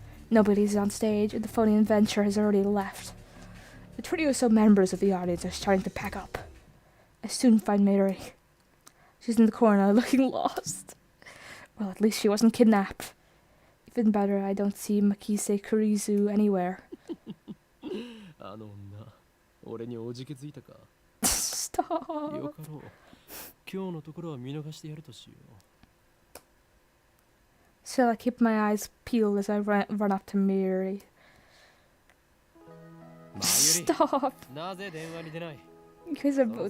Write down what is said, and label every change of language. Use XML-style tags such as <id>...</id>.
<en>Nobody's on stage, and the phony adventure has already left. The trio or so members of the audience are starting to pack up. I soon find Maidori. She's in the corner, looking lost. Well, at least she wasn't kidnapped. Even better, I don't see Makise Kurizu anywhere.</en> <ja>あの女俺におじけづいたか</ja> <en>Stop.</en> <ja>よかろう今日のところは見逃してやるとしよう</ja> <en>Shall I keep my eyes peeled as I run up to Maidori? Stop.</en> <ja>なぜ電話に出ない</ja> <en>You guys are both idiots.</en>